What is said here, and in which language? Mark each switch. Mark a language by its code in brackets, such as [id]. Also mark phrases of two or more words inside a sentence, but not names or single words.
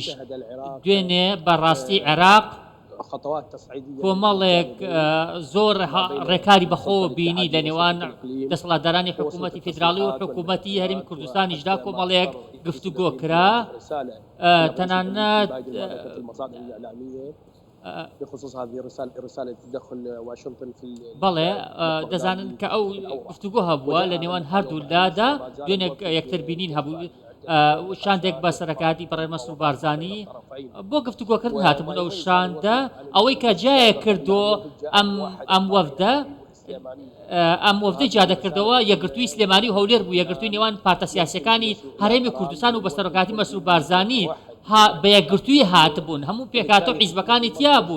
[ckb] دوێنێ بەڕاستی عێراق کۆمەڵێک زۆر ڕێکاری بەخۆ بینی لە نێوان دەسەڵاتدارانی حکوومەتی فیدراڵی و حکوومەتی هەرێمی کوردستانیشدا کۆمەڵێک گفتوگۆ کرا. تەنانەت [ar] بخصوص هذه رسالة تدخل واشنطن في [ckb] بەڵێ دەزانن کە ئەو گفتوگۆ هەبووە لە نێوان هەردوولادا دوێنێ یەکتر بینین هەبوو شاندێک بە سەرکاتی بەڕێ مەسرور بارزانی بۆ گفتوگۆکردن هاتبوون. ئەو شاندە ئەوەی کە جایە کردو ئەم وەفدەی جادەکردەوە یەکگرتووی سلێمانی و هەولێر بوو، یەکگرتووی نێوان پارتە سیاسیەکانی هەرێمی کوردستان و بە سەرۆکاتی مەسرور بارزانی بە یەکگرتووی هاتبوون، هەموو پێکهاتە و حیزبەکانی تیا بوون.